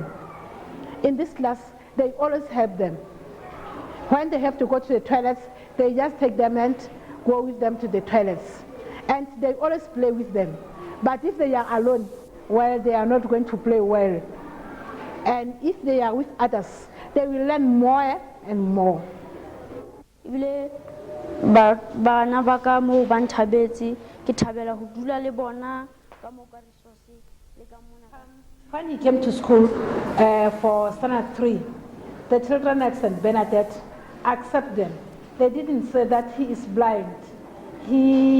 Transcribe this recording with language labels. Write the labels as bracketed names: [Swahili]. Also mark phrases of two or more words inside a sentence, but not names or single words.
[English] In this class, they always help them. When they have to go to the toilets, they just take them and go with them to the toilets. And they always play with them. But if they are alone, well, they are not going to play well. And if they are with others, they will learn more and more. [Southern Sotho] Bana ba ka mo ba nthabetse ke thabela ho dula le bona ka mo ka resource le ka mona. [English] When he came to school for standard 3, the children at St. Bernadette accept them. They didn't say that he is blind.